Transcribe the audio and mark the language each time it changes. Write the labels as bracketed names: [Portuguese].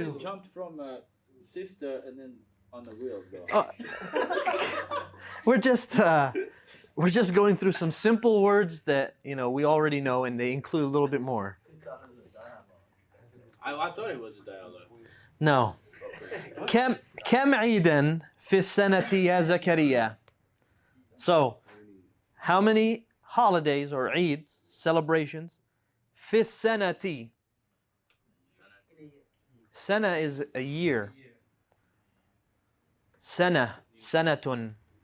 [English] you jump from a sister and then on the wheel, though? We're just going through some simple words that we already know, and they include a little bit more. I thought it was a dialogue. No. [Arabic] كم عيدا في السنة يا زكريا? [English] So, how many holidays or Eid celebrations? [Arabic] في السنة. [English] Sana is a year. Sana, sanatun.